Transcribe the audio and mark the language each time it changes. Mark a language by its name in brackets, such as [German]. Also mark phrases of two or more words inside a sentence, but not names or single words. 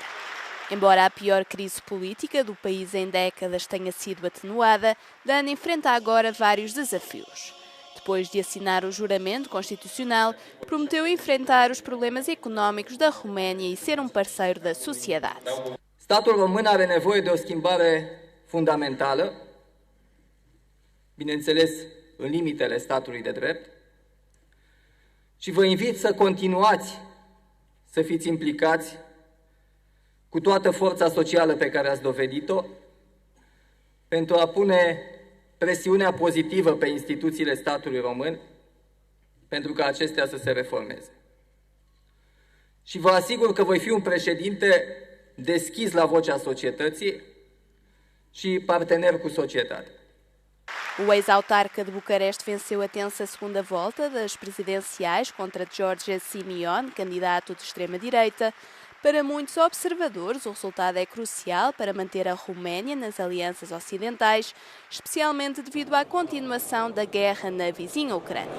[Portuguese] Embora a pior crise política do país em décadas tenha sido atenuada, Dan enfrenta agora vários desafios. Depois de assinar o juramento constitucional, prometeu enfrentar os problemas económicos da Roménia e ser um parceiro da sociedade. [Romanian] Statul român are nevoie de o schimbare fundamentală, bineînțeles, în limitele statului de drept, și vă invit să continuați să fiți implicați cu toată forța socială pe care ați dovedit-o pentru a pune presiunea pozitivă pe instituțiile statului român pentru ca acestea să se reformeze. Și vă asigur că voi fi un președinte deschis la vocea societății și partener cu societatea. [Portuguese] O ex-autarca de Bucareste venceu a tensa segunda volta das presidenciais contra George Simion, candidato de extrema-direita. Para muitos observadores, o resultado é crucial para manter a Roménia nas alianças ocidentais, especialmente devido à continuação da guerra na vizinha Ucrânia.